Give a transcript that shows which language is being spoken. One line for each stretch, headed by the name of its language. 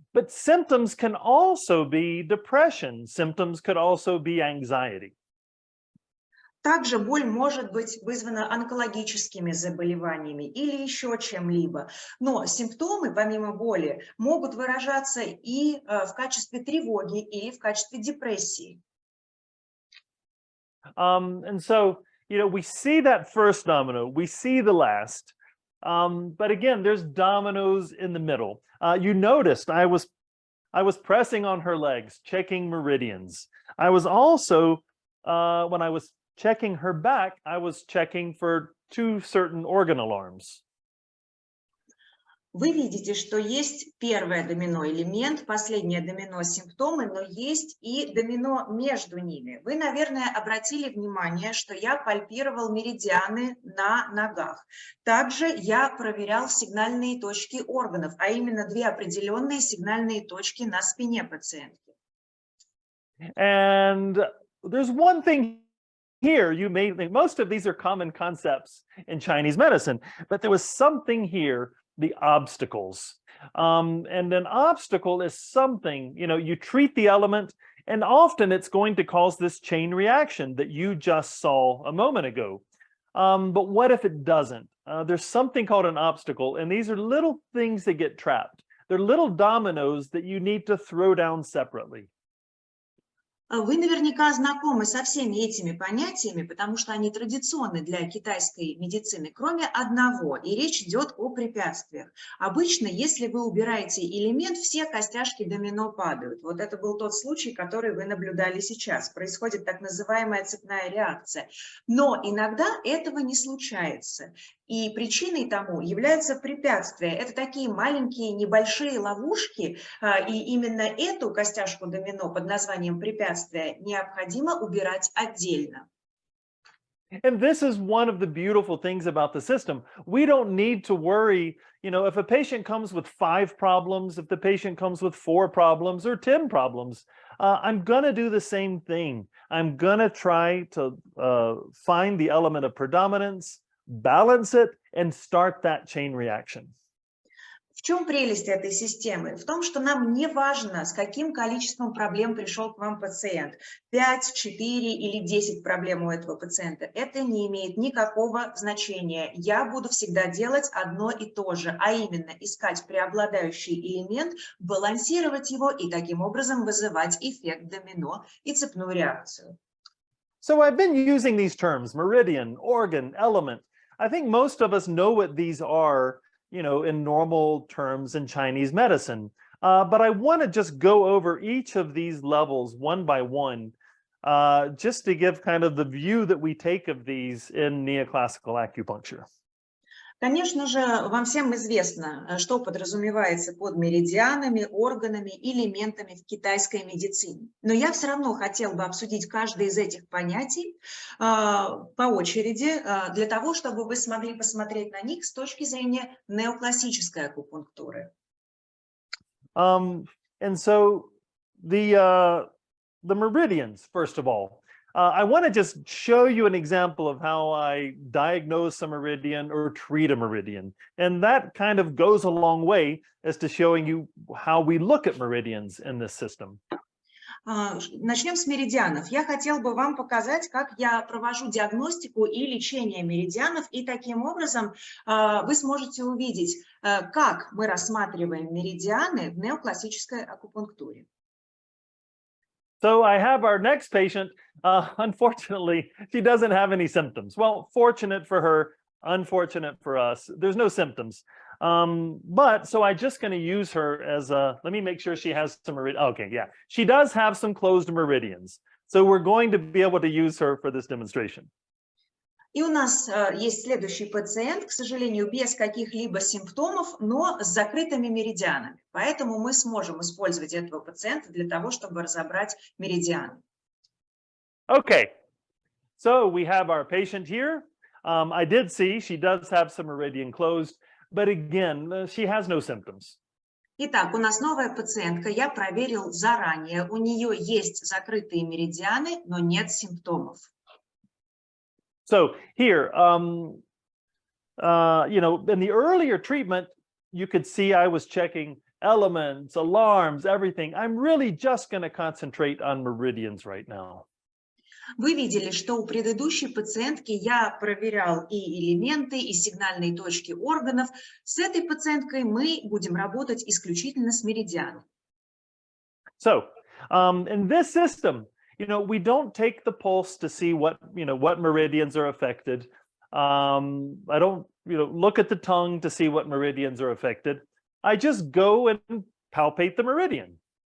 English: But symptoms can also be depression. Symptoms could also be anxiety.
Russian: Также боль может быть вызвана онкологическими заболеваниями или еще чем-либо. Но симптомы, помимо боли, могут выражаться и в качестве тревоги или в качестве депрессии.
English: And so, we see that first domino, we see the last. But again, there's dominoes in the middle. You noticed I was pressing on her legs, checking meridians. I was also, when I was checking her back, I was checking for 2 certain organ alarms.
Russian: Вы видите, что есть первое домино элемент, последнее домино симптомы, но есть и домино между ними. Вы, наверное, обратили внимание, что я пальпировал меридианы на ногах. Также я проверял сигнальные точки органов, а именно 2 определенные сигнальные точки на спине пациентки.
English: And there's one thing here, you may think most of these are common concepts in Chinese medicine, but there was something here, the obstacles. And an obstacle is something, you treat the element, and often it's going to cause this chain reaction that you just saw a moment ago. But what if it doesn't? There's something called an obstacle, and these are little things that get trapped. They're little dominoes that you need to throw down separately.
Russian: Вы наверняка знакомы со всеми этими понятиями, потому что они традиционны для китайской медицины, кроме одного, и речь идет о препятствиях. Обычно, если вы убираете элемент, все костяшки домино падают. Вот это был тот случай, который вы наблюдали сейчас. Происходит так называемая цепная реакция. Но иногда этого не случается. И причиной тому являются препятствия. Это такие маленькие небольшие ловушки, и именно эту костяшку домино под названием препятствия необходимо убирать отдельно.
English: And this is one of the beautiful things about the system. We don't need to worry, if a patient comes with 5 problems, if the patient comes with 4 problems or 10 problems, I'm going to do the same thing. I'm going to try to find the element of predominance, balance it, and start that chain reaction.
Russian: В чем прелесть этой системы? В том, что нам не важно, с каким количеством проблем пришел к вам пациент. 5, 4 или 10 проблем у этого пациента. Это не имеет никакого значения. Я буду всегда делать одно и то же, а именно искать преобладающий элемент, балансировать его и таким образом вызывать эффект домино и цепную реакцию.
English: So I've been using these terms, meridian, organ, element. I think most of us know what these are, in normal terms in Chinese medicine. But I want to just go over each of these levels one by one, just to give kind of the view that we take of these in neoclassical acupuncture.
Russian: Конечно же, вам всем известно, что подразумевается под меридианами, органами, элементами в китайской медицине. Но я все равно хотела бы обсудить каждое из этих понятий по очереди, для того, чтобы вы смогли посмотреть на них с точки зрения неоклассической акупунктуры.
English: And so the meridians, first of all. I want to just show you an example of how I diagnose a meridian or treat a meridian. And that kind of goes a long way as to showing you how we look at meridians in this system.
Russian: Начнем с меридианов. Я хотела бы вам показать, как я провожу диагностику и лечение меридианов, и таким образом вы сможете увидеть, как мы рассматриваем меридианы в неоклассической акупунктуре.
English: So I have our next patient. Unfortunately, she doesn't have any symptoms. Well, fortunate for her, unfortunate for us. There's no symptoms. But so I'm just going to use her as a, let me make sure she has some meridian. Okay, yeah. She does have some closed meridians. So we're going to be able to use her for this demonstration.
Russian: И у нас есть следующий пациент, к сожалению, без каких-либо симптомов, но с закрытыми меридианами. Поэтому мы сможем использовать этого пациента для того, чтобы разобрать меридианы.
English: Okay, so we have our patient here. I did see she does have some meridian closed, but again, she has no symptoms.
Russian: Итак, у нас новая пациентка. Я проверил заранее. У нее есть закрытые меридианы, но нет симптомов.
English: So here, in the earlier treatment, you could see I was checking elements, alarms, everything. I'm really just going to concentrate on meridians right now.
Russian: Вы видели, что у предыдущей пациентки я проверял и элементы, и сигнальные точки органов. С этой пациенткой мы будем работать исключительно с меридианом.
English: So, in this system, we don't take the pulse to see what meridians are affected. I don't, look at the tongue to see what meridians are affected. I just go and palpate the meridian.